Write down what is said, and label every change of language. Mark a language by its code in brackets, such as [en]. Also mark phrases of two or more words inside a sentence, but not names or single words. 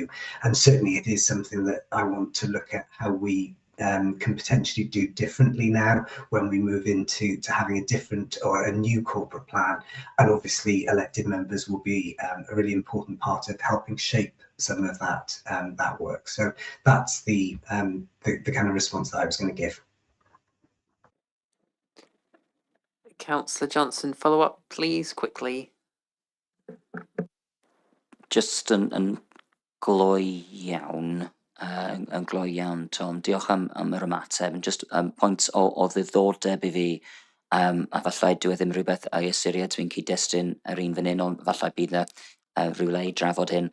[en] And certainly it is something that I want to look at how we can potentially do differently now when we move into having a different or a new corporate plan, and obviously elected members will be a really important part of helping shape some of that work. So that's the kind of response that I was going to give. Councillor Johnson, follow up, please, quickly. [cy] Jyst yn gloi iawn, yn gloi iawn, Tom. Diolch am yr ymateb. Just pwynt o ddiddordeb I fi, a falle dyw e ddim rhywbeth a'i ystyried, dwi'n cyd-destun yr un fan hyn, ond falle bydd rhywle I drafod hyn.